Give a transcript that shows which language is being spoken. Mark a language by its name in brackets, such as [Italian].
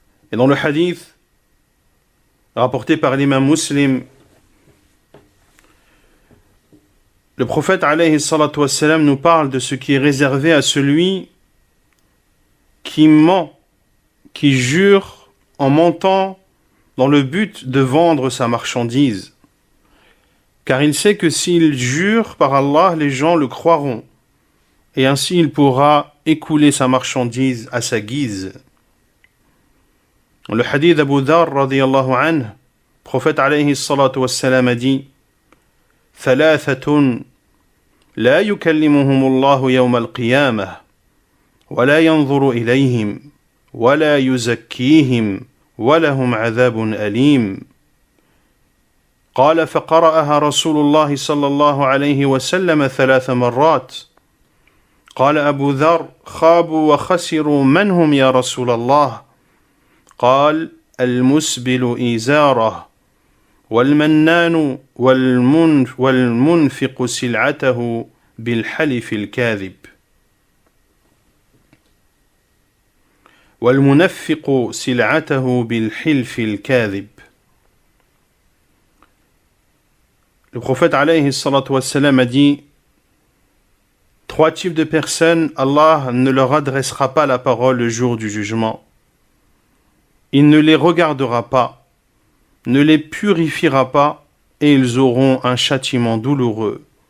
[French] Et dans le hadith rapporté par l'imam Muslim, le prophète alayhi salatu wassalam nous parle de ce qui est réservé à celui qui ment, qui jure en mentant dans le but de vendre sa marchandise. Car il sait que s'il jure par Allah, les gens le croiront. Et ainsi il pourra écouler sa marchandise à sa guise. Le hadith d'Abu Dharr radiyallahu anhu, prophète alayhi salatu wassalam a dit: [Arabic] ثلاثة لا يكلمهم الله يوم القيامة ولا ينظر إليهم ولا يزكيهم ولهم عذاب أليم. قال فقرأها رسول الله صلى الله عليه وسلم 3 مرات. قال أبو ذر: خابوا وخسروا من هم يا رسول الله؟ قال: المسبل إزاره والمنان والمنفق سلعته بالحلف الكاذب والمنفق سلعته بالحلف الكاذب. [French] Le prophète alayhi salatu wassalam a dit: 3 types de personnes, Allah ne leur adressera pas la parole le jour du jugement. Il ne les regardera pas, ne les purifiera pas, et ils auront un châtiment douloureux.